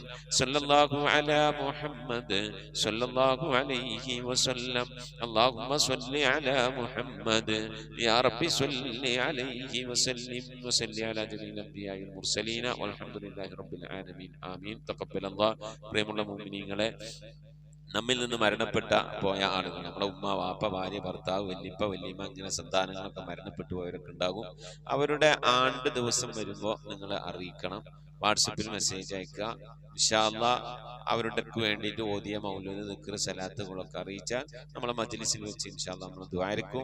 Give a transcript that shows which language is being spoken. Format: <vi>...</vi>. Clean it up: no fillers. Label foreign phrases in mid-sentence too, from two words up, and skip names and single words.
<ar>صلى الله على محمد صلى الله عليه وسلم. اللهم صل على محمد يا رب صل عليه وسلم وصل على جميع الأنبياء والمرسلين والحمد لله رب العالمين. آمين. تقبل الله.</ar> <ml>പ്രിയമുള്ള മുഅ്മിനീങ്ങളെ, നമ്മിൽ നിന്ന് മരണപ്പെട്ട പോയ ആളുകൾ, നമ്മളെ ഉമ്മ, വാപ്പ, ഭാര്യ, ഭർത്താവ്, വല്ലിപ്പ, വല്ലിമ്മ, അങ്ങനെ സന്താനങ്ങളൊക്കെ മരണപ്പെട്ടു പോയവരൊക്കെ ഉണ്ടാകും. അവരുടെ ആണ്ട് ദിവസം വരുമ്പോൾ നിങ്ങൾ അറിയിക്കണം. വാട്സപ്പിൽ മെസ്സേജ് അയക്കുക.</ml> <ar>إن شاء الله</ar> <ml>അവരുടെ വേണ്ടിയിട്ട് ഓതിയ മൗലൂദ്, ദിക്ർ, സലാത്തുകളൊക്കെ അറിയിച്ചാൽ നമ്മളെ മജ്ലിസിൽ വെച്ച്</ml> <ar>إن شاء الله</ar> <ml>നമ്മൾ ദുആയിരിക്കും.</ml>